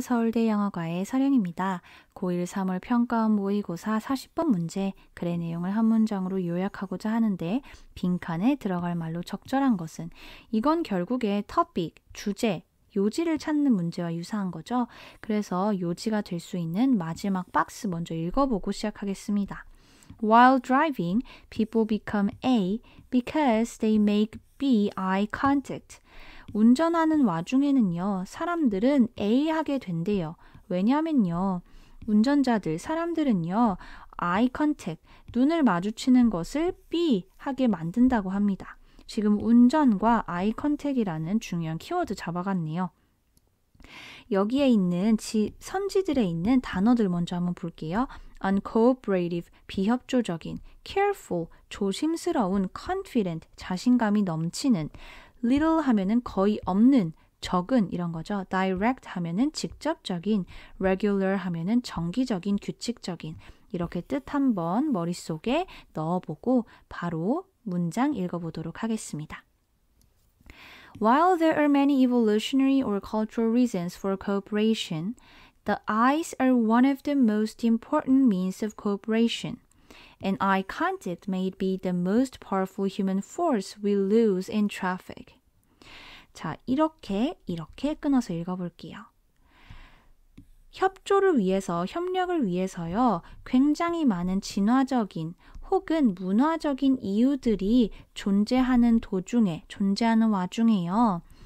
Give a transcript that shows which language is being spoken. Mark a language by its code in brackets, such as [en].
[ko] 서울대 영어과의 서령입니다. 고1 3월 평가원 모의고사 40번 문제, 글의 내용을 한 문장으로 요약하고자 하는데 빈칸에 들어갈 말로 적절한 것은 이건 결국에 topic, 주제, 요지를 찾는 문제와 유사한 거죠. 그래서 요지가 될 수 있는 마지막 박스 먼저 읽어보고 시작하겠습니다. [en] While driving, people become A because they make B eye contact. [ko] 운전하는 와중에는요, 사람들은 A 하게 된대요. 왜냐면요, 운전자들, 사람들은요, eye contact, 눈을 마주치는 것을 B 하게 만든다고 합니다. 지금 운전과 eye contact이라는 중요한 키워드 잡아갔네요. 여기에 있는 선지들에 있는 단어들 먼저 한번 볼게요. uncooperative, 비협조적인, careful, 조심스러운, confident, 자신감이 넘치는, little 하면은 거의 없는, 적은 이런 거죠. direct 하면은 직접적인, regular 하면은 정기적인, 규칙적인. 이렇게 뜻 한번 머릿속에 넣어보고 바로 문장 읽어보도록 하겠습니다. [en] While there are many evolutionary or cultural reasons for cooperation, the eyes are one of the most important means of cooperation. And eye contact may be the most powerful human force we lose in traffic. [ko] 자, 이렇게 끊어서 읽어볼게요. 협조를 위해서, 협력을 위해서요, 굉장히 많은 진화적인 혹은 문화적인 이유들이 존재하는 와중에요.